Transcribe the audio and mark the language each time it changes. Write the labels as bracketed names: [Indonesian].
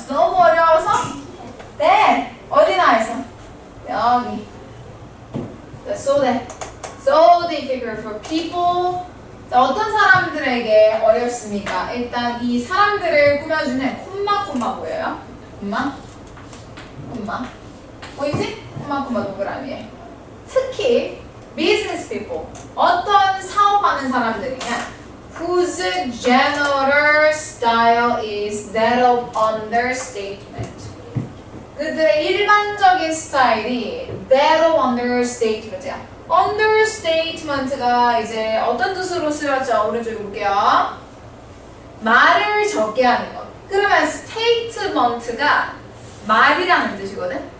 [Korean] 너무 어려워서 네, 어디 나와 있어? 여기. [English] So difficult for people. [Korean] 자, 어떤 사람들에게 어렵습니까? 일단 이 사람들을 꾸며주는 콤마 보여요? 콤마 보이지? 콤마 동그라미에. 특히 business people, 어떤 사업하는 사람들이냐? [English] Whose general style is that of understatement. [Korean] 그들의 일반적인 스타일이 [English] that of understatement [Korean] 이야. understatement가 이제 어떤 뜻으로 쓰였죠? 오른쪽에 볼게요. 말을 적게 하는 것. 그러면 statement가 말이라는 뜻이거든?